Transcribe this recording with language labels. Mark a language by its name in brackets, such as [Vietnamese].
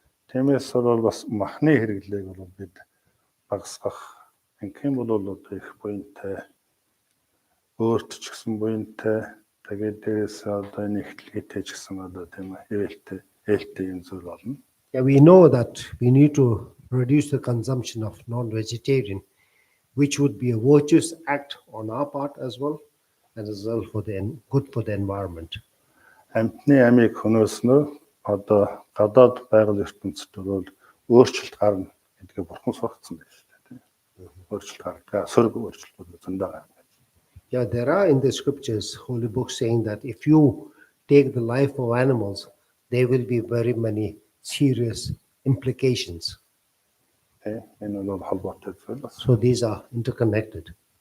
[Mongolian] Тиймээс бол бас махны хэрэглээг бол бид багасгах. Ингээм бол одоо их буянтай, өөрт ч гэсэн буянтай, тэгээд дээрээс одоо нэгтлгээтэй ч гэсэн одоо тийм ээлтэй юм зүйл болно. [English] Yeah, we know that we need to reduce the consumption of non-vegetarian, which would be a virtuous act on our part as well, and as well for the good for the environment. [Mongolian] Амьтны амийг хөнөөснөө одоо гадаад байгаль ертөнцид бол өөрчлөлт гарна гэдгээ бурхан сургацсан байна шүү дээ. Өөрчлөлт гардаг, сөрөг өөрчлөлтүүд зөндөө гарна. [English] Yeah, there are in the scriptures, holy books saying that if you take the life of animals, there will be very many serious implications. [Mongolian] Энэ бол холбоотой зүйл бас. [English] So these are interconnected.